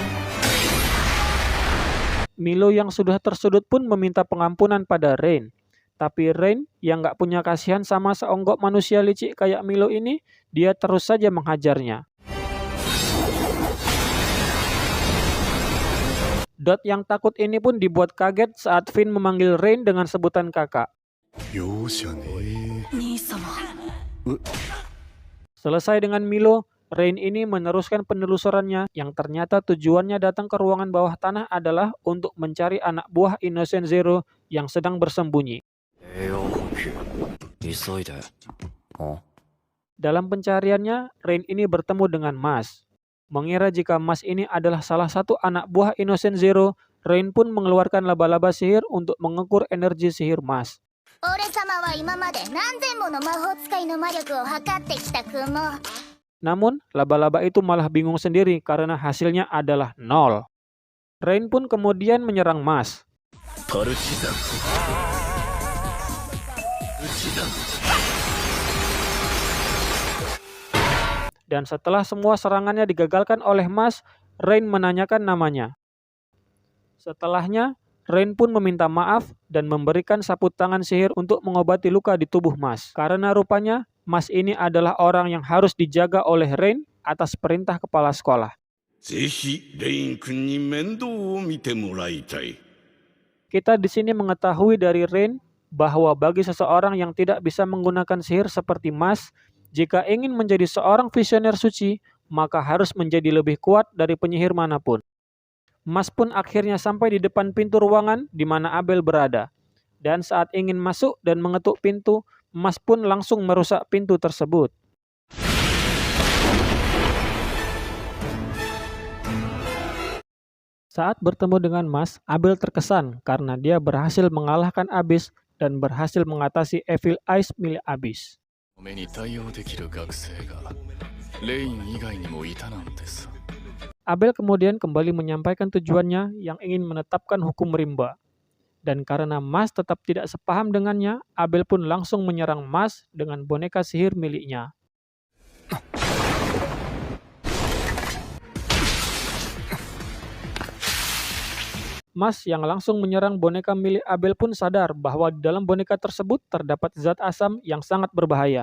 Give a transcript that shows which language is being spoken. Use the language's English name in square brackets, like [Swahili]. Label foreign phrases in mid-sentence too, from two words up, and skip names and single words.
[Indonesian] Milo yang sudah tersudut pun meminta pengampunan pada Rain. Tapi Rain yang nggak punya kasihan sama seonggok manusia licik kayak Milo ini, dia terus saja menghajarnya. Dot yang takut ini pun dibuat kaget saat Finn memanggil Rain dengan sebutan kakak. [Japanese] 容赦ねえ。兄様。 [Indonesian] Selesai dengan Milo, Rain ini meneruskan penelusurannya yang ternyata tujuannya datang ke ruangan bawah tanah adalah untuk mencari anak buah Innocent Zero yang sedang bersembunyi. [Japanese] 急いで。 [Indonesian] Dalam pencariannya, Rain ini bertemu dengan Mas. Mengira jika Mas ini adalah salah satu anak buah Innocent Zero, Rain pun mengeluarkan laba-laba sihir untuk mengukur energi sihir Mas. [Japanese] 俺様は今まで何千もの魔法使いの魔力を測ってきた雲。 [Indonesian] Namun, laba-laba itu malah bingung sendiri karena hasilnya adalah 0. Rain pun kemudian menyerang Mas. [Japanese] パルチザン。ウチザン。 [Indonesian] Dan setelah semua serangannya digagalkan oleh Mas, Rain menanyakan namanya. Setelahnya, Rain pun meminta maaf dan memberikan sapu tangan sihir untuk mengobati luka di tubuh Mas. Karena rupanya, Mas ini adalah orang yang harus dijaga oleh Rain atas perintah kepala sekolah. [Japanese] ぜひレイン君に面倒を見てもらいたい。 [Indonesian] Kita di sini mengetahui dari Rain bahwa bagi seseorang yang tidak bisa menggunakan sihir seperti Mas, jika ingin menjadi seorang visioner suci, maka harus menjadi lebih kuat dari penyihir manapun. Mas pun akhirnya sampai di depan pintu ruangan di mana Abel berada. Dan saat ingin masuk dan mengetuk pintu, Mas pun langsung merusak pintu tersebut. Saat bertemu dengan Mas, Abel terkesan karena dia berhasil mengalahkan Abyss dan berhasil mengatasi Evil Eyes milik Abyss. [Japanese] 目に対応できる学生がレイン以外にもいたなんてさ。 [Indonesian] Abel kemudian kembali menyampaikan tujuannya yang ingin menetapkan hukum rimba. Dan karena Mas tetap tidak sepaham dengannya, Abel pun langsung menyerang Mas dengan boneka sihir miliknya. Mas yang langsung menyerang boneka milik Abel pun sadar bahwa di dalam boneka tersebut terdapat zat asam yang sangat berbahaya.